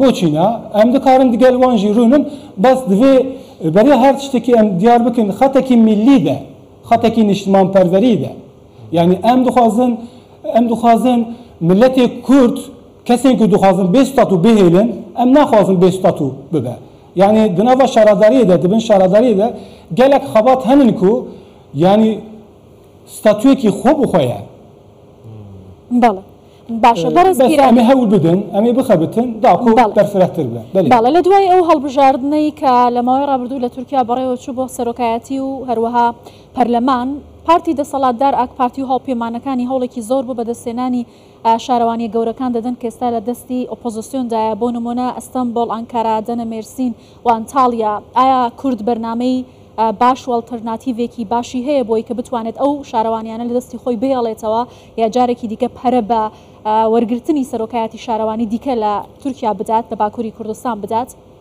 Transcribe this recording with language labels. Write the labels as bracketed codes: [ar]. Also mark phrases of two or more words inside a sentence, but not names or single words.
[ku] bo Çîna em dikarin digel wan jî rûnin bes divê beriya her tiştekî em diyar bikin xetekî millî de xetekî niştimanperverî de yani em dixwazin milletê Kurd kesên ku dixwazin bê statû bihêlin em naxwazin bê statû bibe yani di nava şaradariyê de dibin şaradariyê de gelek xebat henin ku yani statûyekî xwe bixwe ye [ckb] بەڵێ باشە بەرز [ku] em ê hewl bidin em ê bixebitin da ku berfirehtir be [ckb] باڵە لە دوای ئەو هەڵبژاردنەی کە لە ماوەی ڕابردوو لە تورکیا بەڕێوە چوو بۆ سەرۆکایەتی و هەروەها پەرلەمان پارتی دەسەڵاتدار ئاک پارتی و هەڵپەیمانەکانی هەوڵێکی زۆر بوو بەدەستێنانی شارەوانی گەورەکان دەدەن کە ئێستا لە دەستی ئۆپۆزیسیۆندایە بۆ نمونە ئەستەمبۆڵ ئەنکارا دەنە مێرسین و ئەنتالیا ئایا کورد بەرنامەی باش و ئەڵتەرناتیڤێکی باشی هەیە بۆی کە بتوانێت ئەو شارەوانیانە لە دەستی خۆی بهێڵێتەوە یا جارێکی دیکە پەرە بە وەرگرتنی سەرۆکایەتی شارەوانی دیکە لە تورکیا بدات لە باکووری کوردستان بدات